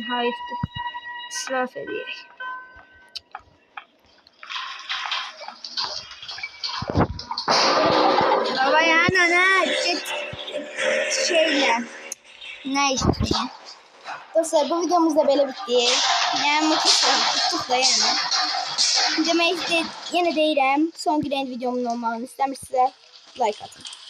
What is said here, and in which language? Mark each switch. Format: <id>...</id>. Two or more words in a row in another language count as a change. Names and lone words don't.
<az>Hayıfdır. İsraf edəyək.</az> <tr>Baba yani ana git şeyle. Ne istiyorsun? Dostlar bu videomuz da böyle bitti. Yani mutluyum. Tuttuk da yani.</tr> <az>Demək yine deyirəm. Son Grey videomun olmağını istəmirsinizsə like atın.</az>